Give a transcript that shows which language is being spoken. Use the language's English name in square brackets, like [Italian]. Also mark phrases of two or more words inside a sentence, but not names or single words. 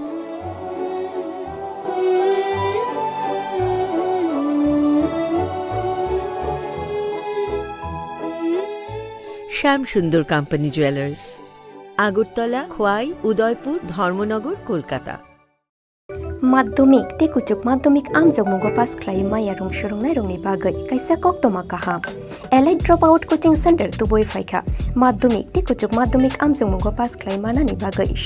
[Bangla] শ্যামসুন্দর কোম্পানি জুয়েলার্স, আগরতলা, খোয়াই, উদয়পুর, ধর্মনগর, কলকাতা। [Kok Borok] माध्यमिक ते कुचुक माध्यमिक आमजोग मुगो पास खलाय माया रंग सुरंगनाय रंगनि बागै कायसा कक्तमा काहा एलाइट ड्रप आउट कोचिंग सेंटर तुबोय फायखा माध्यमिक ते कुचुक माध्यमिक आमजोग मुगो पास खलाय मानानि बागै